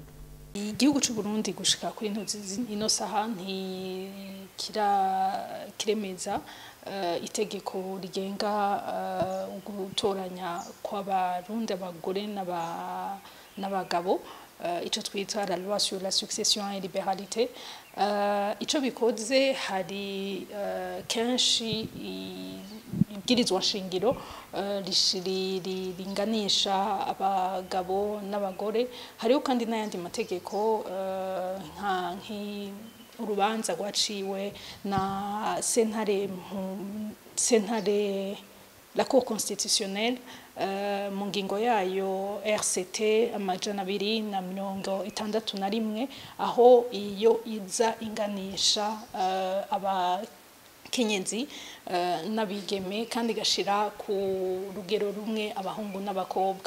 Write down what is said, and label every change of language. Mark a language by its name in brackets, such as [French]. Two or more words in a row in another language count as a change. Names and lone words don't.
[Rundi] Igihugu cy'u Burundi gushika kuri ino saha kiremeza itegeko rigenga gutoranya kw'abarundi abagore n'abagabo ico twita [French] la loi sur la succession et libéralité. [Rundi] Ico bikoze hari kenshi ibwirizwa shingiro ringanisha abagabo n'abagore, hariho kandi n'ayandi mategeko urubanza rwaciwe na sentare la Cour constitutionnelle mu ngingo yayo RCT amajana 261 aho iyo iza inganisha abakenyezi n'abigeme kandi gashira ku rugero rumwe abahungu n'abakobwa.